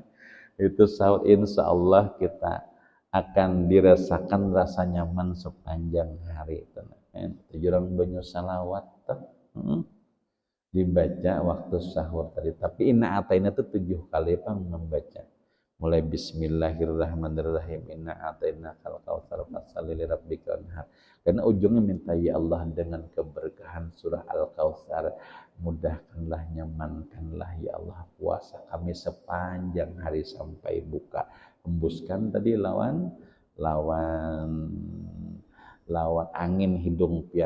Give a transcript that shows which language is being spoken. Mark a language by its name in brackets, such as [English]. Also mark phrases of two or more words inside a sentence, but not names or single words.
[Indonesian] Itu sahur insyaallah kita akan dirasakan rasa nyaman sepanjang hari itu. [Banjar] Jurang banyu salawat dibaca waktu sahur tadi. [Indonesian] Tapi [Arabic] إنا أعطينا [Indonesian] itu 7 kali Pak membaca. [Arabic] Mulai بسم الله الرحمن الرحيم إنا أعطيناك الكوثر فصل لربك وانحر. [Indonesian] Karena ujungnya minta ya Allah dengan keberkahan surah Al-Kautsar mudahkanlah nyamankanlah ya Allah puasa kami sepanjang hari sampai buka. [Banjar] Hembuskan tadi lawan angin hidung pian.